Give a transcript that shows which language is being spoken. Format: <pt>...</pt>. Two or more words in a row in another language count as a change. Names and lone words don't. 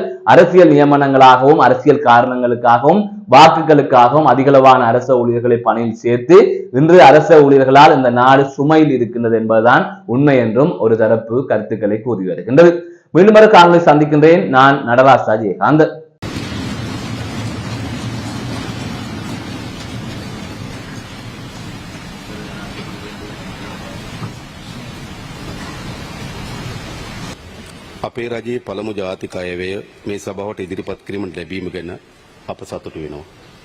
<ta>அரசியல் நியமனங்களாகவும் அரசியல் காரணங்களுக்காகவும் வாக்குகளுக்காகவும் அதிகளவான அரச ஊழியர்களை பணியில் சேர்த்து இன்று அரச ஊழியர்களால் இந்த நாடு சுமையில் இருக்கின்றது என்பதுதான் உண்மை என்றும் ஒரு தரப்பு கருத்துக்களை கூறி வருகின்றது. மீண்டும் ஒரு காணொளி சந்திக்கின்றேன். நான் நடராஜ் ஜெயகாந்த்.</ta> <si>අපේ රජයේ පළමු ජාතික අයවැය මේ සභාවට ඉදිරිපත් කිරීමට ලැබීම ගැන අප සතුටු වෙනවා.</si>